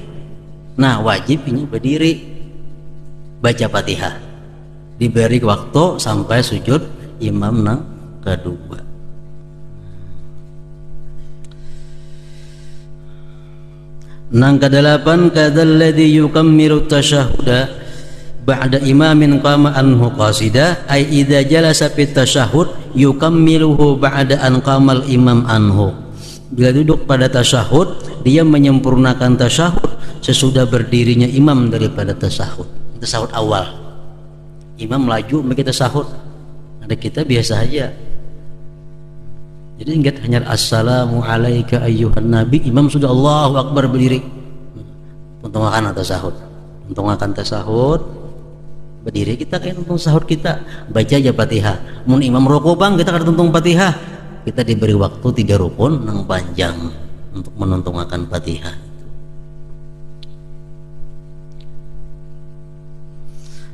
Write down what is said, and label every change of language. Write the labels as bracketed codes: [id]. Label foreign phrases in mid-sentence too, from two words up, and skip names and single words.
[bjn] Nah wajib ini berdiri baca Fatihah, diberi waktu sampai sujud imam nang kedua. Nang kedelapan [ar] كالذي يكمل التشهد بعد إمام قام عنه قاعدا أي إذا جلس في التشهد يكمله بعد أن قام الإمام عنه. [id] Bila duduk pada tasyahud dia menyempurnakan tasyahud sesudah berdirinya imam daripada tasyahud awal. [bjn] Imam laju bagi tasyahud, ada kita biasa aja. [id] Jadi ingat hanya [ar] السلام عليك أيها النبي, [id] imam sudah [ar] الله أكبر [id] berdiri. [bjn] Untung akan tasahud berdiri kita kayak tuntung sahur kita baca aja Fatihah. Mun imam rukuk bang kita kada tuntung Fatihah, kita diberi waktu 3 rukun nang panjang untuk menuntungakan Fatihah.